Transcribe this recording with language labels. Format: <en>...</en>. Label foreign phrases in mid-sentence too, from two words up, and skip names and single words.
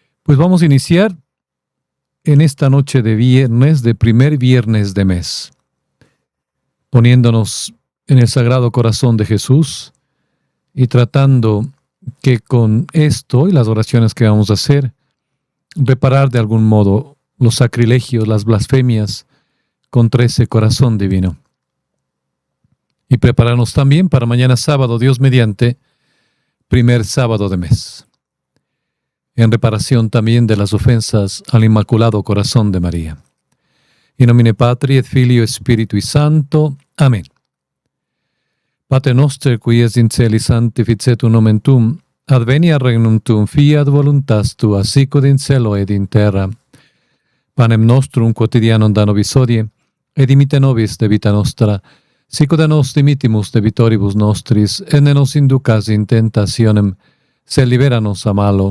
<es>Pues vamos a iniciar en esta noche de viernes, de primer viernes de mes, poniéndonos en el Sagrado Corazón de Jesús y tratando que con esto y las oraciones que vamos a hacer, reparar de algún modo los sacrilegios, las blasfemias contra ese corazón divino. Y prepararnos también para mañana sábado, Dios mediante, primer sábado de mes, en reparación también de las ofensas al Inmaculado Corazón de María.</es> <la>In nomine Patri et Filio Spiritui Sancto. Amén. Pater noster, qui es in celis, sanctificetur nomen tuum, adveniat regnum tuum, fiat voluntas tua, sicut in cielo ed in terra. Panem nostrum quotidianum da nobis hodie, et dimitte nobis debita nostra, sicut a nos dimittimus debitoribus nostris, et ne nos inducas in tentationem, sed libera-nos a malo.</la>